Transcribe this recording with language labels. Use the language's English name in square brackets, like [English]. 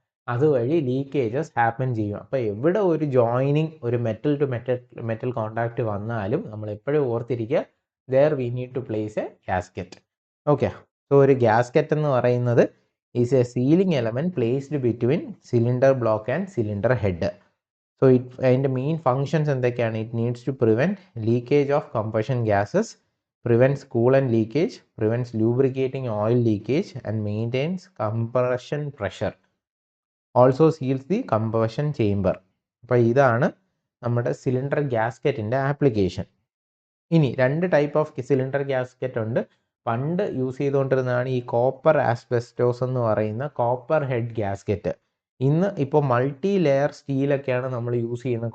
[Malayalam] അതുവഴി leakages happen ചെയ്യും. അപ്പോൾ എവിടെ ഒരു ജോയിനിങ്, ഒരു മെറ്റൽ ടു മെറ്റൽ കോണ്ടാക്ട് വന്നാലും നമ്മൾ എപ്പോഴും ഓർത്തിരിക്കുക, [English] there we need to place a gasket. Okay, [Malayalam] so ഒരു ഗ്യാസ്കറ്റ് എന്ന് പറയുന്നത് [English] Is a sealing element placed between cylinder block and cylinder head. [Malayalam] So അതിൻ്റെ മെയിൻ ഫങ്ഷൻസ് എന്തൊക്കെയാണ്? [English] It needs to prevent leakage of combustion gases, prevents coolant leakage, prevents lubricating oil leakage and maintains compression pressure. Also seals the combustion chamber. [Malayalam] അപ്പോൾ ഇതാണ് നമ്മുടെ cylinder ഗ്യാസ്കറ്റിൻ്റെ application. ഇനി രണ്ട് type of cylinder gasket ഉണ്ട്. പണ്ട് use ചെയ്തുകൊണ്ടിരുന്നതാണ് ഈ copper asbestos എന്ന് പറയുന്ന കോപ്പർ ഹെഡ് ഗ്യാസ്കറ്റ്. ഇന്ന് ഇപ്പോൾ മൾട്ടി ലെയർ സ്റ്റീലൊക്കെയാണ് നമ്മൾ യൂസ് ചെയ്യുന്നത്.